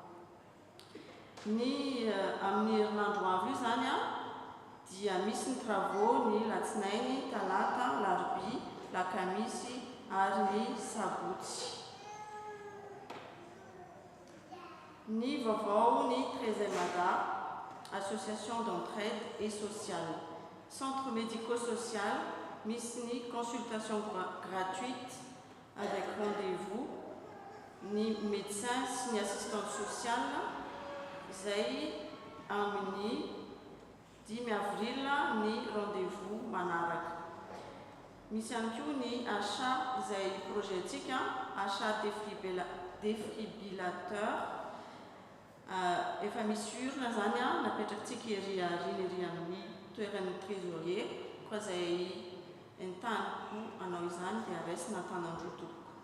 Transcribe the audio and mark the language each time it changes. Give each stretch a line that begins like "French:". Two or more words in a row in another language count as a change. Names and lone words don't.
Malagasy: Amin'ny herinandro avy io zany dia misy ny travaux ny latsinainy, talata, larobia, lakamisy ary ny sabotsy. Ny vaovao ny 13e ADA, Association d'entraide et sociale.
French: Centre médico-social,
Malagasy: misy ny
French: consultation gratuite avec rendez-vous,
Malagasy: ny médecin sy ny
French: assistante sociale
Malagasy: izay amin'ny 10 avril ny rendez-vous manaraka. Misy ihany koa ny achat izay projetika,
French: achat défibrillateur,
Malagasy: efa misy urna zany napetrakintsika ery amin'ny toeran'ny trésorier, koa izay entaniko anao izany dia raisina Antananarivo.